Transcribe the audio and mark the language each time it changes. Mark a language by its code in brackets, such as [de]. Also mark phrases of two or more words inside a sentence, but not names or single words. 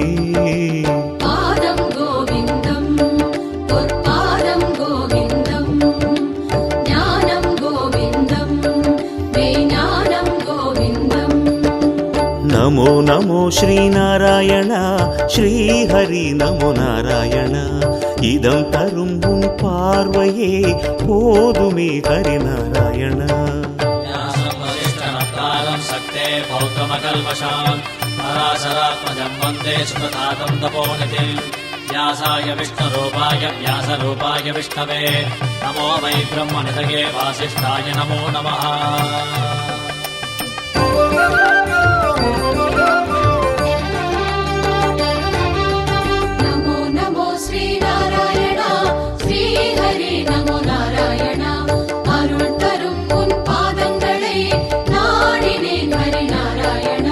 [ta] பாதம் கோவிந்தம் பொற்பாதம் கோவிந்தம் ஞானம் கோவிந்தம் மெய்ஞானம் கோவிந்தம் [sa] नमो नमो श्रीनारायणा श्रीहरि नमो नारायण [ta] இதம் தரும் உன் பார்வையே போதுமே ஹரி நாராயண [sa] सक्ते पौत्रमकल्मषान् पराशरात्मजं वन्दे सुप्रतातं तपोनिधिं व्यासाय विष्णुरूपाय व्यासरूपाय विष्णवे नमो वै ब्रह्मनिधये वासिष्ठाय नमो नमः नमो नमो श्रीनारायणा श्रीहरि नमो नारायणा [ta] அருள் தரும் உன் பாதங்களை நாடினேன் ஹரி நாராயணா